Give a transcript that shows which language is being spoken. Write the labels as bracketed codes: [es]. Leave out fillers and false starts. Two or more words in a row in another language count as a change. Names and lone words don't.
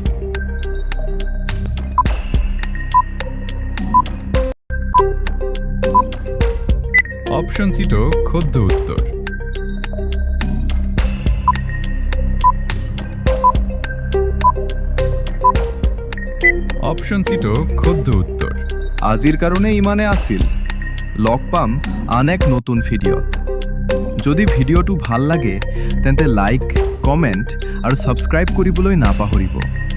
[as] অপশন সি টো শুদ্ধ উত্তর অপশন সি টো শুদ্ধ উত্তর আজিৰ কাৰণে ইমানে আছিল লগ পাম আন এক নতুন ভিডিঅ'ত যদি ভিডিঅ'টো ভাল লাগে তেন্তে লাইক কমেন্ট আৰু সাবস্ক্ৰাইব কৰিবলৈ নাপাহৰিব